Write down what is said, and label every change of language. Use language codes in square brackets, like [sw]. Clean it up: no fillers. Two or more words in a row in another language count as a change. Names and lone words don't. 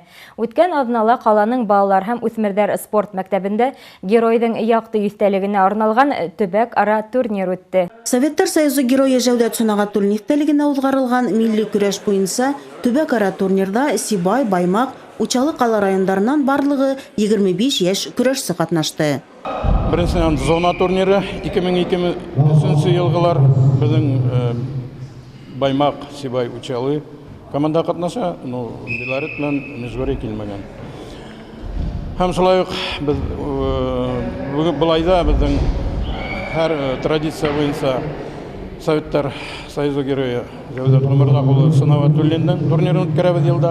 [ba] Үткән аҙнала ҡаланың балалар һәм үҫмерҙәр спорт мәктәбендә геройҙың яҡты иҫтәлегенә арналған төбәк-ара турнир үтте. Советтар Союзы геройы Жәүҙәт Сөнәғәтуллин иҫтәлегенә уҙғарылған милли көрәш буйынса төбәк-ара турнирҙа Сибай, Баймаҡ, Учалы ҡала райондарынан барлығы 25 йәш көрәшсе ҡатнашты. [tt] Беренсенән зона турниры 2003 йылғылар безнең Баймак, Сибай, Учалы команда катнаша, ну, Белорет белән Межгорье килмәгән. Һәм шулай ук без булайда безнең һәр традиция буенча Советтар Союзы герое Җавдат Гомәрдәкулы Сынаватуллинның турнирын үткәрәбез елда.